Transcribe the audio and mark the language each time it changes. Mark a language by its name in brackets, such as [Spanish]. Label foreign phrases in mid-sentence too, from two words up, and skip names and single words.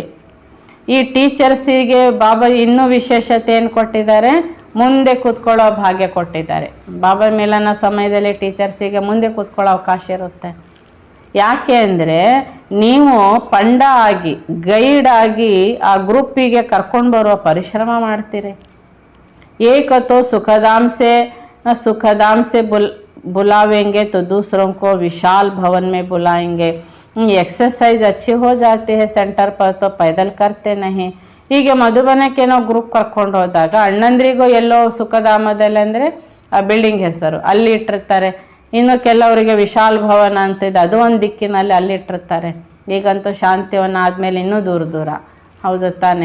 [Kannada] ಈ ಟೀಚರ್ಸಿಗೆ ಬಾಬಾ ಇನ್ನೂ ವಿಶೇಷತೆಯನ್ನು ಕೊಟ್ಟಿದ್ದಾರೆ, ಮುಂದೆ ಕೂತ್ಕೊಳ್ಳೋ ಭಾಗ್ಯ ಕೊಟ್ಟಿದ್ದಾರೆ. ಬಾಬಾ ಮಿಲನ ಸಮಯದಲ್ಲಿ ಟೀಚರ್ಸಿಗೆ ಮುಂದೆ ಕೂತ್ಕೊಳ್ಳೋ ಅವಕಾಶ ಇರುತ್ತೆ. ಯಾಕೆ ಅಂದರೆ ನೀವು ಪಂಡ ಆಗಿ ಗೈಡ್ ಆಗಿ ಆ ಗ್ರೂಪಿಗೆ ಕರ್ಕೊಂಡು ಬರುವ ಪರಿಶ್ರಮ ಮಾಡ್ತೀರಿ. [Hindi] ಏಕತೋ सुखदाम से बुलावेंगे तो दूसरों को विशाल भवन में बुलाएंगे. एक्सरसाइज अच्छी हो जाती है सेंटर पर, तो पैदल करते नहीं. [Kannada] ಹೀಗೆ ಮಧುಬನಕ್ಕೆ ನಾವು ಗ್ರೂಪ್ ಕರ್ಕೊಂಡು ಹೋದಾಗ ಅಣ್ಣಂದ್ರಿಗೂ ಎಲ್ಲೋ ಸುಖಧಾಮದಲ್ಲಿ ಅಂದರೆ ಆ ಬಿಲ್ಡಿಂಗ್ ಹೆಸರು ಅಲ್ಲಿ ಇಟ್ಟಿರ್ತಾರೆ. ಇನ್ನು ಕೆಲವರಿಗೆ ವಿಶಾಲ್ ಭವನ ಅಂತಿದೆ, ಅದು ಒಂದು ದಿಕ್ಕಿನಲ್ಲಿ ಅಲ್ಲಿ ಇಟ್ಟಿರ್ತಾರೆ. ಈಗಂತೂ ಶಾಂತಿವನ ಆದಮೇಲೆ ಇನ್ನೂ ದೂರ ದೂರ, ಹೌದು ತಾನೆ.